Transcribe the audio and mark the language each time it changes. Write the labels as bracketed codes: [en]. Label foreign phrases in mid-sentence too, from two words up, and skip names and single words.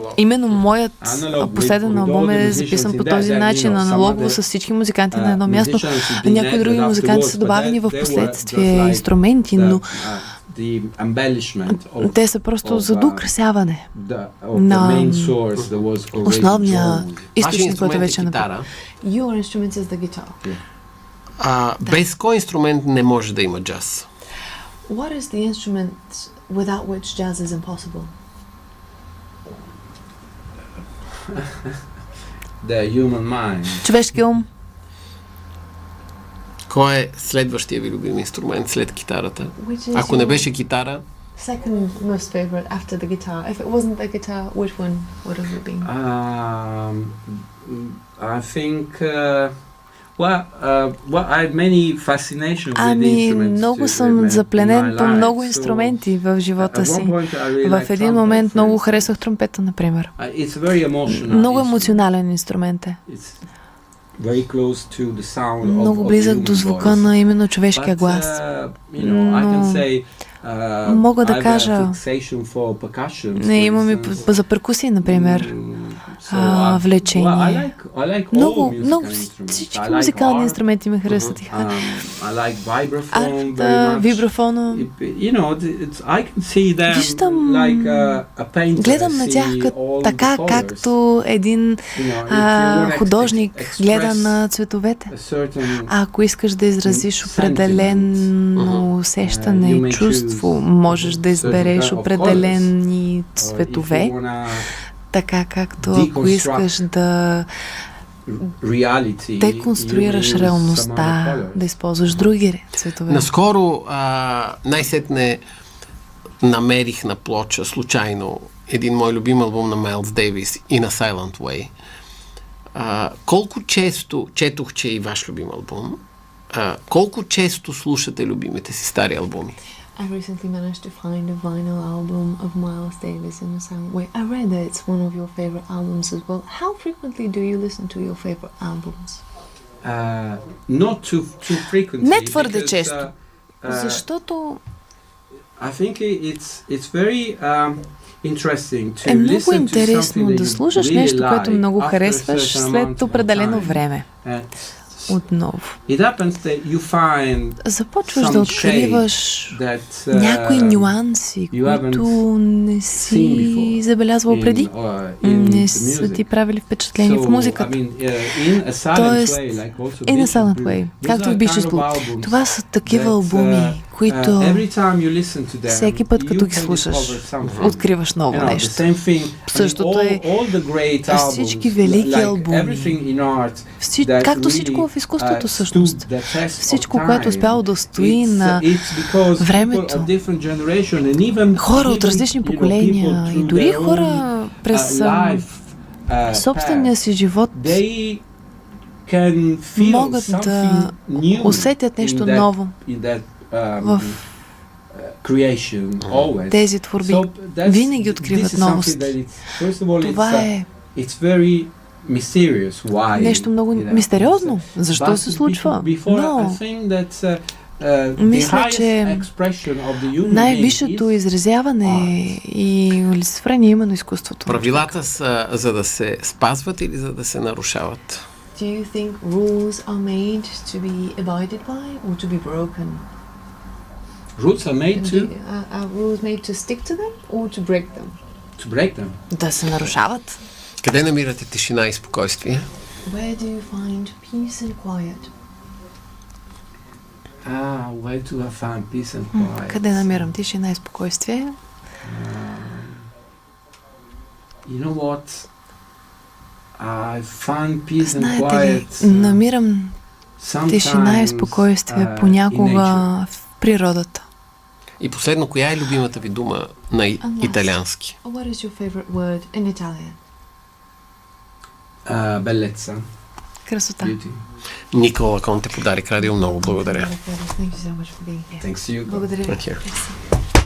[bg] Именно моят последен албум е записан по този начин, аналогово с всички музиканти на едно място. Някои други музиканти са добавени в последствие инструменти, но те са просто за доукрасяване на основния източник, който вече е направен. [en] Your instrument is the guitar. [bg] Без кой инструмент не може да има джаз? [en] What is the instrument without which jazz is impossible? The human mind. [bg] Човешки ум. Кой е следващия ви любим инструмент след китарата? Ако не беше китара? [en] Second most favorite after the guitar. If it wasn't the guitar, which one would have it been? I think I had many fascinations with instruments. [bg] Много съм запленен по много инструменти в живота си. В един момент много харесвах тромпета, например. Много емоционален инструмент е. [en] very close to the sound [bg] много [en] of [bg] близък [en] the [bg] до [en] human [bg] звука [en] voice. [bg] на именно човешкия [en] But, [bg] глас. [en] you know, I can [bg] Но [en] say, [bg] мога да [en] I have a [bg] кажа, [en] fixation for percussion, [bg] не [en] for [bg] имаме [en] instance. [bg] за перкусии, например, [en] So, [bg] влечение. [en] I like all [bg] Много [en] musical instruments. [bg] всички [en] I like [bg] музикални [en] art. [bg] инструменти ме харесват. [en] I like vibraphone very [bg] Арта, [en] much. [bg] вибрафона. [en] You know, I can see them [bg] Виждам, [en] like a painter [bg] гледам на тях [en] see all [bg] така, [en] the colors. [bg] както един [en] You know, if you wanna [bg] художник [en] express [bg] гледа на цветовете. [en] a certain [bg] Ако искаш да изразиш [en] sentiment, [bg] определено усещане, [en] you may [bg] чувство, [en] choose [bg] можеш да [en] certain [bg] избереш [en] kind of [bg] определени [en] or if you [bg] цветове, [en] wanna [bg] така както ако искаш да [en] reality, [bg] деконструираш [en] you may use some [bg] реалността, [en] other colors. [bg] да използваш други цветове. Наскоро най-сетне намерих на плоча случайно един мой любим албум на Майлз Дейвис In a Silent Way. Колко често четох, че е и ваш любим албум, колко често слушате любимите си стари албуми? [en] I recently managed to find a vinyl album of Miles Davis in a sound way. I read that it's one of your favorite albums as well. How frequently do you listen to your favorite albums? Not too frequently. [bg] Не твърде [en] because, [bg] често. Защото [en] I think it's very interesting to [bg] е много [en] listen to [bg] интересно [en] something [bg] да [en] that you [bg] слушаш [en] really [bg] нещо, което [en] like [bg] много [en] after a [bg] харесваш [en] certain [bg] след [en] amount of [bg] определено [en] time. [bg] време. Отново. [en] It happens that you find [bg] Започваш [en] some [bg] да откриваш [en] that [bg] някои нюанси, [en] you [bg] които [en] haven't [bg] не [en] seen [bg] си [en] before [bg] забелязвал преди. [en] in [bg] Не [en] the [bg] са [en] music. [bg] ти правили впечатление в музиката. [en] In a silent [bg] Тоест, [en] way, like also [bg] In a [en] Beaches [bg] Silent [en] Blue, [bg] Way, [en] those [bg] както [en] are [bg] и Beaches [en] kind of [bg] Blue. [en] albums [bg] Това са такива [en] that, [bg] албуми, които [en] every time you listen to them, [bg] всеки път, като [en] you [bg] ги [en] can [bg] слушаш, [en] discover something. [bg] откриваш ново [en] You know, the [bg] нещо. [en] same thing, [bg] Същото е [en] all the great albums, [bg] всички велики [en] like [bg] албуми. [en] everything in art, that [bg] Както [en] really, [bg] всичко в изкуството [en] stood [bg] всъщност. [en] the test of [bg] Всичко, което [en] time. [bg] успяло да стои на [en] It's because people [bg] времето. [en] of different generation and even [bg] Хора от различни [en] you know, [bg] поколения [en] people [bg] и [en] through [bg] дори [en] their [bg] хора [en] own, [bg] през [en] life, [bg] собствения си живот [en] they can feel [bg] могат да [en] something new [bg] усетят нещо [en] in that, [bg] ново [en] in that, [bg] в [en] creation always. [bg] тези творби. [en] So that's- [bg] Винаги [en] this [bg] откриват [en] is [bg] новост. [en] something that it's, first of all, [bg] Това е [en] it's very mysterious why [bg] нещо много [en] it happens. [bg] мистериозно. Защо [en] But [bg] се случва? [en] before, I [bg] Но [en] think that the [bg] мисля, [en] highest [bg] че [en] expression of the human [bg] най-висшето [en] being is [bg] изразяване и олицетворение е именно изкуството. Правилата са за да се спазват или за да се нарушават? [en] Do you think rules are made to be abided by or to be broken? rules are made to Are rules made to stick to them or to break them? break them. [bg] Да се нарушават. Къде намирате тишина и спокойствие? [en] Where do you find peace and quiet? Where do I find peace and quiet? [bg] Къде намирам тишина и спокойствие? [en] You know what? I find peace and [bg] Знаете ли, [en] quiet [bg] намирам тишина и [en] sometimes, [bg] спокойствие [en] in [bg] понякога [en] nature. [bg] в природата. И последно, коя е любимата ви дума на италиански? [en] What is your favorite word in Italian? [it] Bellezza, [bg] Красота. [en] beauty. [bg] Никола Конте подари радио. Много благодаря. [en] Thank you so much for being here. Thanks to you. [bg] Благодаря ви. [en] Thank you. [fr] Merci.